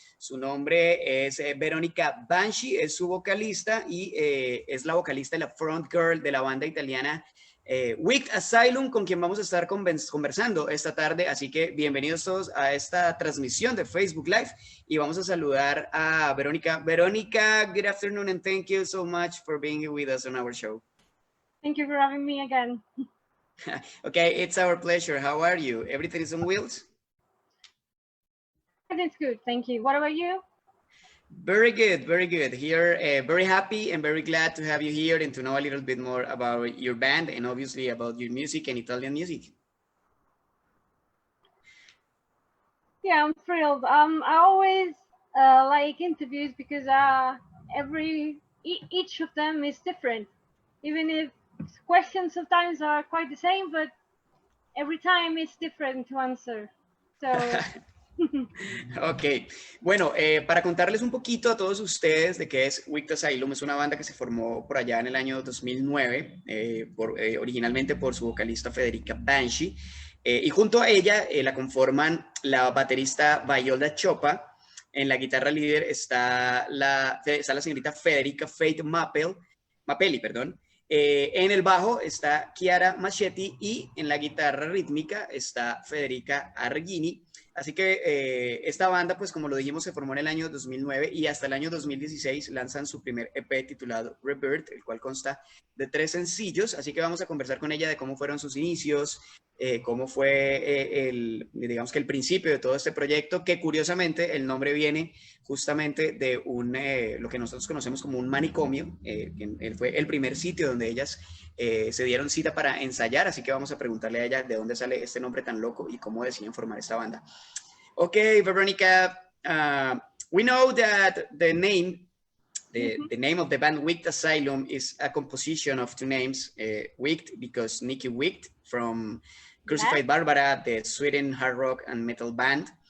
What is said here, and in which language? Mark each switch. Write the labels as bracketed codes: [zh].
[es] Su nombre es Veronica Banshee, es su vocalista y es la vocalista y la front girl de la banda italiana Wicked Asylum, con quien vamos a estar conversando esta tarde. Así que bienvenidos todos a esta transmisión de Facebook Live y vamos a saludar a Veronica. [en] Veronica, good afternoon and thank you so much for being here with us on our show. Thank you for having me again. Okay, it's our pleasure. How are you? Everything is on wheels? It's good, thank you. What about you? Very good, very good. Here, very happy and very glad to have you here and to know a little bit more about your band and obviously about your music and Italian music. Yeah, I'm thrilled. I always like interviews because each of them is different. Even if questions sometimes are quite the same, but every time it's different to answer. So. [es] Ok, bueno, para contarles un poquito a todos ustedes de qué es Wicked Asylum, es una banda que se formó por allá en el año 2009, originalmente por su vocalista Federica Banshee, y junto a ella la conforman la baterista Viola Chopa, en la guitarra líder está la señorita Federica Faith Mapelli, perdón. En el bajo está Chiara Maschetti y en la guitarra rítmica está Federica Arghini. Así que esta banda, pues como lo dijimos, se formó en el año 2009 y hasta el año 2016 lanzan su primer EP titulado Rebirth, el cual consta de 3 sencillos. Así que vamos a conversar con ella de cómo fueron sus inicios, cómo fue digamos que el principio de todo este proyecto, que curiosamente el nombre viene justamente de lo que nosotros conocemos como un manicomio, que fue el primer sitio donde ellas se dieron cita para ensayar, así que vamos a preguntarle a ella de dónde sale este nombre tan loco y cómo deciden formar esta banda. [en] Okay, Veronica, we know that the name of the band Wicked Asylum is a composition of 2 names, Wicked because Nikki Wicked from Crucified Barbara, the Sweden hard rock and metal band.